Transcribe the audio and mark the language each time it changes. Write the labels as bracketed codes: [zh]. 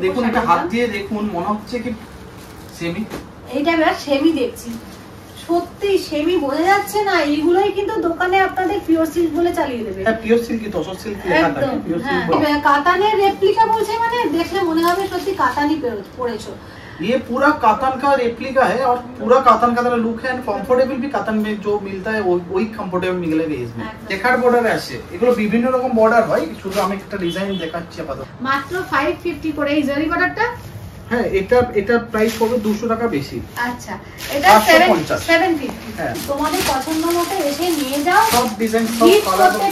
[bn] দেখুন এটা হাত দিয়ে দেখুন, মনে হচ্ছে কি সেমি, এইটা এবার সেমি দেখছি, সত্যি সেমি বোঝা যাচ্ছে না, এইগুলোই কিন্তু দোকানে আপনাদের পিওর সিল্ক বলে চালিয়ে দেবে। হ্যাঁ পিওর সিল্ক, তসর সিল্ক লেখা থাকে, পিওর সিল্ক। কাতানের রেপ্লিকা বলছে, মানে দেখলে মনে হবে সত্যি কাতানই পরেছো। [hi] ये पूरा कातन का रेप्लिका है और पूरा कातन का तरह लुक है एंड कंफर्टेबल भी कातन में जो मिलता है वही कंफर्टेबल मिलेगा इसमें। [bn] চেকার বর্ডার আছে, এগুলো বিভিন্ন রকম বর্ডার হয়, শুধু আমি একটা ডিজাইন দেখাচ্ছি আপাতত। মাত্র 550 করে এই জরি বর্ডারটা। হ্যাঁ এটা প্রাইস পড়বে 200 টাকা বেশি। আচ্ছা এটা 750। হ্যাঁ তোমাদের পছন্দ মতো এসে নিয়ে যাও, সব ডিজাইন সব কালার